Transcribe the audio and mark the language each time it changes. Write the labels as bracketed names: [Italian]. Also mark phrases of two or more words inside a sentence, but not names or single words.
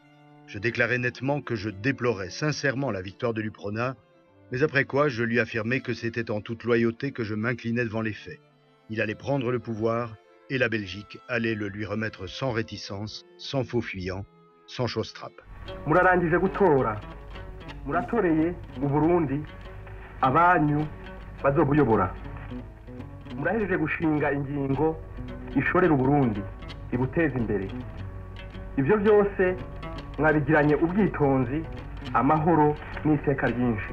[French] Je déclarais nettement que je déplorais sincèrement la victoire de l'UPRONA, mais après quoi je lui affirmais que c'était en toute loyauté que je m'inclinais devant les faits. Il allait prendre le pouvoir et la Belgique allait le lui remettre sans réticence, sans faux fuyant, sans chausse-trappe. [Rundi] Murarangije gutora muratoreye mu Burundi abanyu bazobuyobora murahejeje gushinga ingingo ishorera Uburundi ibuteza imbere ibyo byose mwabigiranye ubwitonzi amahoro n'iseka ryinshi